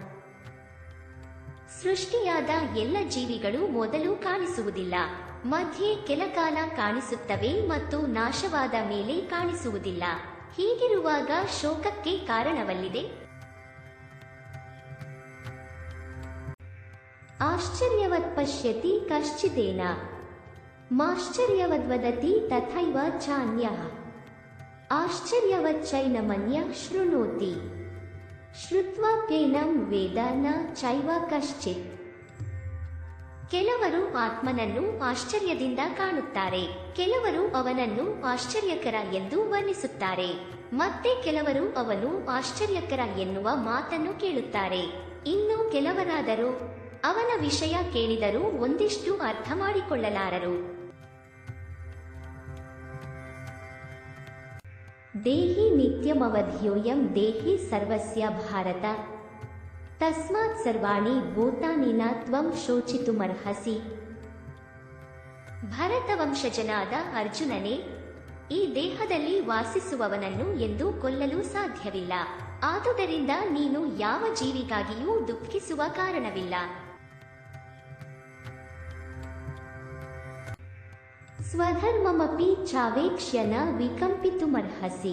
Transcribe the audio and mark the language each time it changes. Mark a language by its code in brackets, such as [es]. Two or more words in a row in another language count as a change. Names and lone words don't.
[kn] ಸೃಷ್ಟಿಯಾದ ಎಲ್ಲ ಜೀವಿಗಳು ಮೊದಲು ಕಾಣಿಸುವುದಿಲ್ಲ, ಮಧ್ಯೆ ಕೆಲಕಾಲ ಕಾಣಿಸುತ್ತವೆ ಮತ್ತು ನಾಶವಾದ ಮೇಲೆ ಕಾಣಿಸುವುದಿಲ್ಲ. ಹೀಗಿರುವಾಗ ಶೋಕಕ್ಕೆ ಕಾರಣವಲ್ಲಿದೆ? [sa] ಆಶ್ಚರ್ಯವತ್ ಪಶ್ಯತಿ ಕಶ್ಚಿದೇನ ಮಾಶ್ಚರ್ಯವದ್ವದತಿ ತಥೈವ ಚಾನ್ಯಃ ಆಶ್ಚರ್ಯವಚ್ಚೈನಮನ್ಯ ಶೃಣೋತಿ ಶ್ರುತ್ವಾಪ್ಯೇನಂ ವೇದ ನ ಚೈವ ಕಶ್ಚಿತ್. [kn] ಕೆಲವರು ಆತ್ಮನನ್ನು ಆಶ್ಚರ್ಯದಿಂದ ಕಾಣುತ್ತಾರೆ, ಕೆಲವರು ಅವನನ್ನು ಆಶ್ಚರ್ಯಕರ ಎಂದು ವರ್ಣಿಸುತ್ತಾರೆ, ಮತ್ತೆ ಕೆಲವರು ಅವನು ಆಶ್ಚರ್ಯಕರ ಎನ್ನುವ ಮಾತನ್ನು ಕೇಳುತ್ತಾರೆ. ಇನ್ನು ಕೆಲವರಾದರೂ ಅವನ ವಿಷಯ ಕೇಳಿದರೂ ಒಂದಿಷ್ಟು ಅರ್ಥ ಮಾಡಿಕೊಳ್ಳಲಾರರು. [sa] ದೇಹಿ ನಿತ್ಯಮವಧ್ಯೋಯಂ ದೇಹಿ ಸರ್ವಸ್ಯ ಭಾರತ ತಸ್ಮಾತ್ ಸರ್ವಾಣಿ ಭೂತಾನಿ ನ ತ್ವಂ ಶೋಚಿತುಮರ್ಹಸಿ. [kn] ಭರತವಂಶಜನಾದ ಅರ್ಜುನನೇ, ಈ ದೇಹದಲ್ಲಿ ವಾಸಿಸುವವನನ್ನು ಎಂದು ಕೊಲ್ಲಲು ಸಾಧ್ಯವಿಲ್ಲ. ಆದುದರಿಂದ ನೀನು ಯಾವ ಜೀವಿಗಾಗಿಯೂ ದುಃಖಿಸುವ ಕಾರಣವಿಲ್ಲ. [sa] ಸ್ವಧರ್ಮಮಪಿ ಚಾವೇಕ್ಷ್ಯ ನ ವಿಕಂಪಿತುಮರ್ಹಸಿ.